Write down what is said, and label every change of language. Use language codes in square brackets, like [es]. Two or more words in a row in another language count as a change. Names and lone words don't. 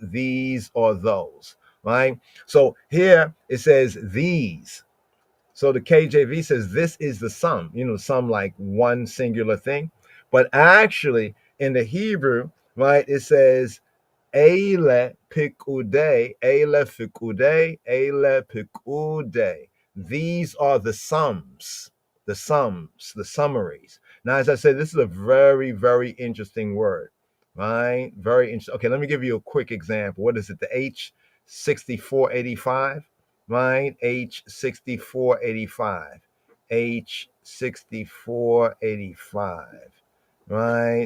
[en] These or those. Right? So here it says these. So the KJV says this is the sum, sum like one singular thing. But actually in the Hebrew, right, it says [he] אלה פקודי אלה פקודי אלה פקודי. [en] These are the sums, the summaries. Now, as I said, this is a very, very interesting word, right? Very interesting. Okay, let me give you a quick example. What is it? The H6485, right? H6485. H6485, right?